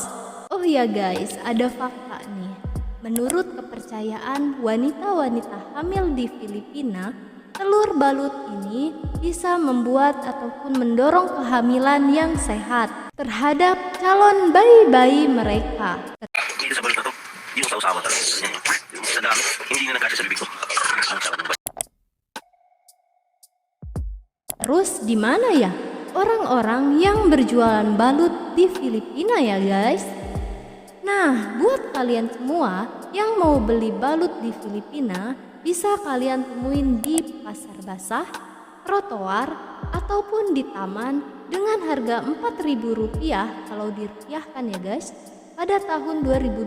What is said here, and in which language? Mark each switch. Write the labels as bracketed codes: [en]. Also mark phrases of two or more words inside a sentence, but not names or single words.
[id] Oh Oh ya guys, ada fakta nih. Menurut kepercayaan wanita-wanita hamil di Filipina, telur balut ini bisa membuat ataupun mendorong kehamilan yang sehat terhadap calon bayi-bayi mereka. [tl] Dito sa balut na to, yung sausawa talaga. Sa dami, hindi na nagkasya sa bibig ko. Ang sarap ng [id] Terus di mana ya orang-orang yang berjualan balut di Filipina ya guys? Nah, buat kalian semua yang mau beli balut di Filipina, bisa kalian temuin di pasar basah, trotoar, ataupun di taman dengan harga Rp4.000 kalau dirupiahkan ya guys, pada tahun 2021.